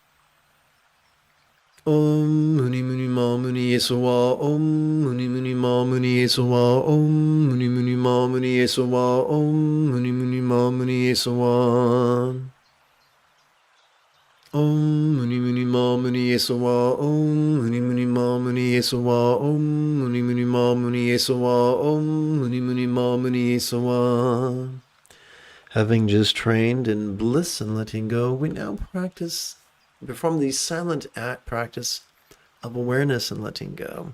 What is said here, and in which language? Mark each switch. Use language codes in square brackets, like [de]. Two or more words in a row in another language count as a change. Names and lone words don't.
[sa] Om Muni Muni Ma Muni Esawa Om Muni Muni Ma Muni Esawa Om Muni Muni Ma Muni Esawa Om Muni Muni Ma Muni Esawa Om Muni Muni Ma Muni Esawa Om Muni Muni Ma Muni Esawa Om Muni Muni Ma Muni Esawa Om Muni Muni Ma Muni Esawa. [en] Having just trained in bliss and letting go, we now perform the silent act practice of awareness and letting go.